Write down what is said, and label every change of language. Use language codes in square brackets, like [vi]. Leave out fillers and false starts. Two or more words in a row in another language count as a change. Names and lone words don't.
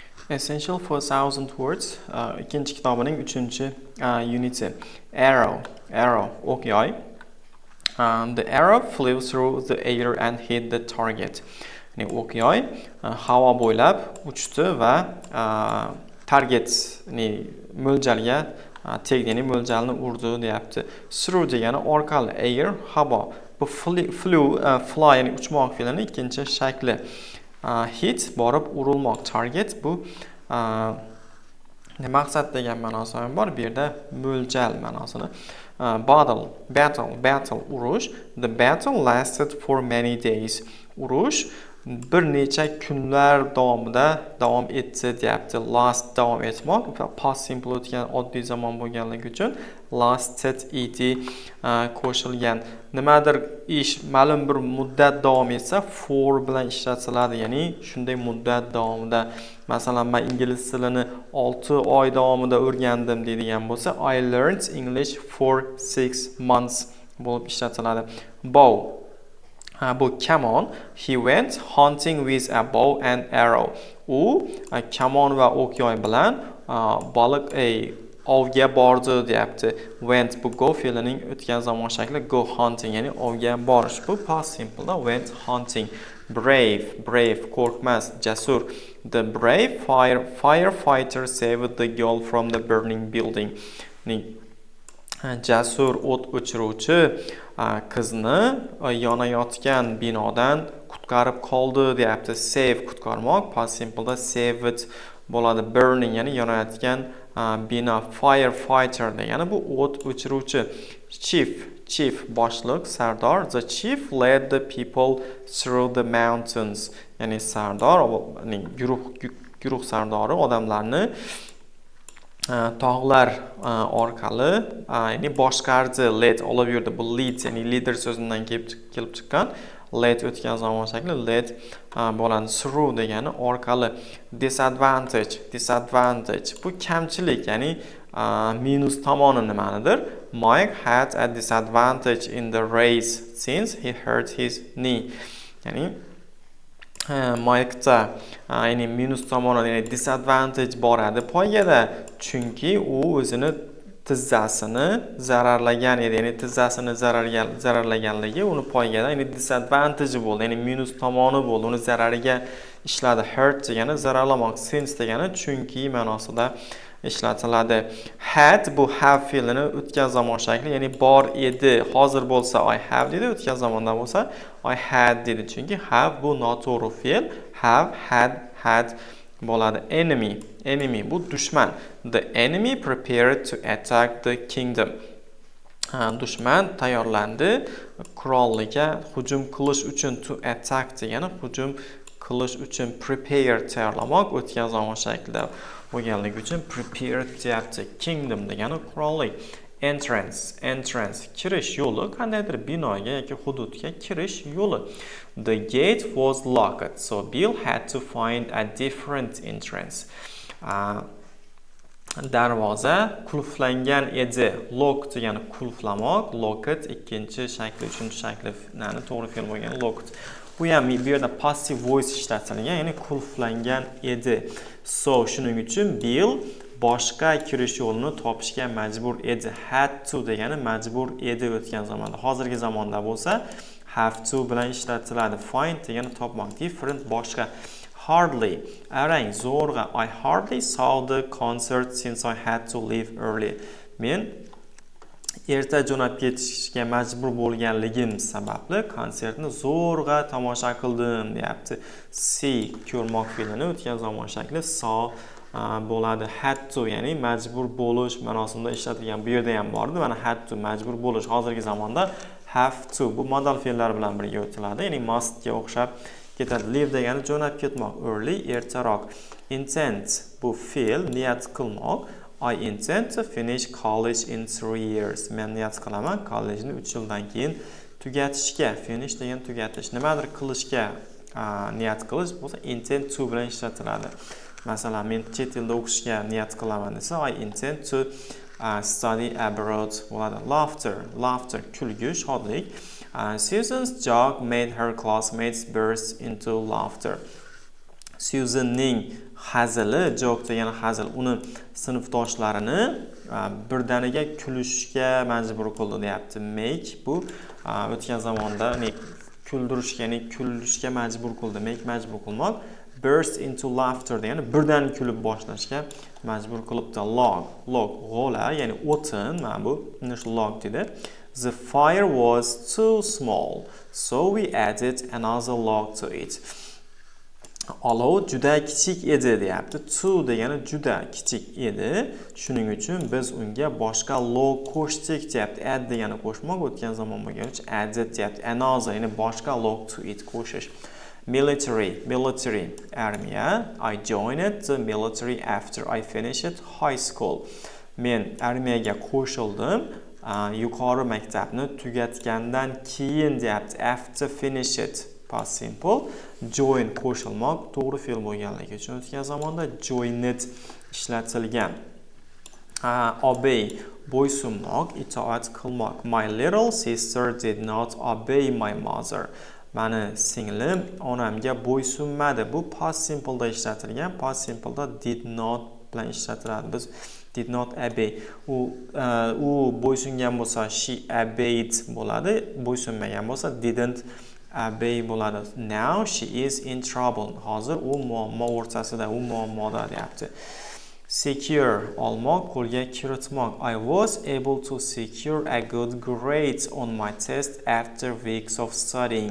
[uz] Essential for 1000 words ikinchi kitobining 3 uniti. Arrow o'q yoy. [en] The arrow flew through the air and hit the target. [uz] Ya'ni o'q yoy havo bo'ylab uchdi va targetni mo'ljalga tegdi, ya'ni mo'ljalni urdi deyapti. Through degani orqali, air havo. Bu fly ya'ni uchmoq fe'lining ikkinchi shakli. Hit borib urilmoq, target bu maqsad degan ma'nosi ham bor. Bu yerda mo'ljal ma'nosini. Battle urush. [en] The battle lasted for many days. [uz] Urush bir necha kunlar davomida davom etdi deyapti. Last davom etmoq, [en] past simple [uz] o'tgan oddiy zamon bo'lganligi uchun lasted qo'shilgan. Nimadir ish ma'lum bir muddat davom etsa for bilan ishlatiladi, ya'ni shunday muddat davomida. Masalan, men ingliz tilini 6 oy davomida o'rgandim deydigan bo'lsa, [en] I learned English for 6 months [uz] bo'lib ishlatiladi. Bow bu kamon. [en] He went hunting with a bow and arrow. [uz] U kamon va o'q yoy bilan baliq ovga bordi deyapti. Went bu go fe'lining o'tgan zamon shakli, [en] go hunting, [uz] ya'ni ovga borish. Bu [en] past simple [uz] da, [en] went hunting. [uz] Brave qo'rqmas, jasur. [en] The brave firefighter saved the girl from the burning building. [uz] Jasur o't o'chiruvchi qizni yonayotgan binodan qutqarib qoldi deyapti. Save qutqarmoq, [en] past simple [uz] da saved bo'ladi. Burning ya'ni yonayotgan bino. Firefighter degani bu o't o'chiruvchi. Chief boshliq, sardor. [en] The chief led the people through the mountains. [uz] Ya'ni sardor, guruh sardori odamlarni tog'lar orqali ya'ni boshqardi. Led olib yurdi. Bu lead ya'ni leader so'zidan kelib chiqqan. Led o'tgan zamon shakli, led bo'ladi. Through degani orqali. Disadvantage bu kamchilik, ya'ni minus tomoni nimanidir. [en] Mike had a disadvantage in the race since he hurt his knee. [uz] Ya'ni Mike'da ya'ni minus tomoni, ya'ni disadvantage bor edi poygada, chunki u o'zini tizzasini zararlagan edi. Ya'ni tizzasini zararlaganligi uni poygada, ya'ni disadvantage bo'ldi, ya'ni minus tomoni bo'ldi, uni zarariga ishladi. Hurt degani zararlamoq, since degani chunki ma'nosida ishlatiladi. Had bu have fe'lini o'tgan zamon shakli, ya'ni bor edi. Hozir bo'lsa [en] I have [uz] dedi, o'tgan zamonda bo'lsa [en] I had [uz] dedi. Chunki have bu noto'g'ri fe'l. Have, had bo'ladi. Enemy bu dushman. [en] The enemy prepared to attack the kingdom. [uz] Dushman tayyorlandi qurolliga hujum qilish uchun. [en] To attack [uz] degani hujum qilish uchun. Prepare tayyorlamoq, o'tgan zamon shaklida bo'lganligi uchun prepared deyapti. Kingdom degani qurolli. Entrance kirish yo'li, qandaydir binoga yoki hududga kirish yo'li. [en] The gate was locked, so Bill had to find a different entrance. [uz] Darvoza qulflangan edi. Lock degani qulflamoq, locked ikkinchi shakli, uchinchi shakli to'g'ri fe'l bo'lgan locked. Bu ham bu yerda [en] passive voice [uz] ishlatilgan, ya'ni qulflangan edi. So shuning uchun Bill boshqa kirish yo'lini topishga majbur edi. [en] Had to [uz] degani majbur edi o'tgan zamonda. Hozirgi zamonda bo'lsa [en] have to [uz] bilan ishlatiladi. Find degani topmoq, different boshqa. Hardly arang, zo'rg'a. [en] I hardly saw the concert since I had to leave early. [uz] Men erta jo'nab ketishga majbur bo'lganligim sababli konsertni zo'rg'a tomosha qildim deyapti. See ko'rmoq fe'lini o'tgan zamon shakli saw bo'ladi. [en] Had to [uz] ya'ni majbur bo'lish ma'nosida ishlatilgan. Bu yerda ham bor edi. Mana [en] had to [uz] majbur bo'lish. Hozirgi zamonda [en] have to [uz] bu modal fe'llar bilan birga o'tiladi. Ya'ni must ga o'xshab ketadi. Leave degani jo'nab ketmoq, early ertaroq. Intend bu fe'l, niyat qilmoq. [en] I intend to finish college in 3 years. [uz] Men niyat qilaman kollejni 3 yildan keyin tugatishga. Finish degan tugatish. Nimadir qilishga niyat qilish bo'lsa [en] intend to [uz] bilan ishlatiladi. Masalan, men chet elda o'qishga niyat qilaman desa [en] I intend to study abroad [uz] bo'ladi. Laughter kulgu, shodlik. [en] Susan's joke made her classmates burst into laughter. [uz] Susanning hazili, joke degani hazil, uni sinfdoshlarini birdaniga kulishga majbur qildi deyapti. Make bu o'tgan zamonda kuldirishga, kulishga majbur qildi. Make majbur qilmoq. [en] Burst into laughter [uz] degani birdan kulib boshlashga majbur qilibdi. Log g'o'la, ya'ni o'tin, mana bu log dedi. [en] The fire was too small, so we added another log to it. [uz] Olov juda kichik edi deyapti. Too degani juda kichik edi. Shuning uchun biz unga boshqa log qo'shdik deyapti. Add degani qo'shmoq, o'tgan zamon bo'lgani uchun added deyapti. Another, ya'ni boshqa [en] log to it [uz] qo'shish. Military, armiya. [en] I joined the military after I finished high school. [uz] Men armiyaga qo'shildim. Yuqori maktabni tugatgandan keyin deyapti. [en] After finished, past simple. [uz] Join qo'shilmoq, to'g'ri fe'l bo'lganligi uchun o'tgan zamonda joined ishlatilgan. Obey, bo'ysunmoq, itoat qilmoq. [en] My little sister did not obey my mother. [uz] Mani singlim onamga bo'ysunmadi. Bu [en] past simple [uz] da ishlatilgan. [en] Past simple [uz] da [en] did not [uz] bilan ishlatiladi. Biz [en] did not obey. [uz] U bo'ysungan bo'lsa [en] she obeyed [uz] bo'ladi. Bo'ysunmagan bo'lsa [en] didn't obey [uz] bo'ladi. [en] Now she is in trouble. [uz] Hozir u muammo o'rtasida, u muammoda deyapti. Secure, olmoq, qo'lga kiritmoq. [en] I was able to secure a good grade on my test after weeks of studying.